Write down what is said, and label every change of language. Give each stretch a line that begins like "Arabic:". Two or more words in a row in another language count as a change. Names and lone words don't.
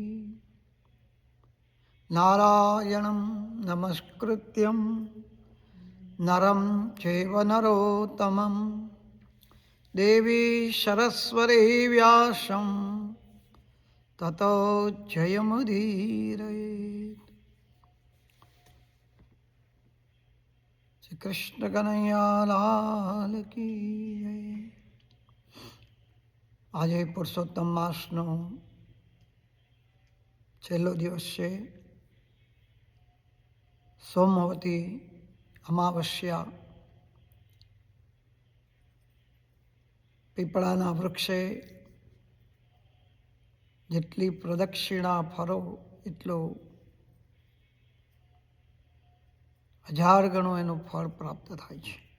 Sanskrit: नारायणं नमस्कृत्यं नरं चैव नरोत्तमं देवी सरस्वती व्यासं ततो जयमुदीरयेत्।
Hindi: श्री कृष्ण कन्हैया लाल की जय।
Gujarati: આજે પુરુષોત્તમ માસનો છેલ્લો દિવસ છે. સોમવતી અમાવસ્યા. પીપળાના વૃક્ષે જેટલી પ્રદક્ષિણા ફરો એટલો 1000 ગણું એનું ફળ પ્રાપ્ત થાય છે.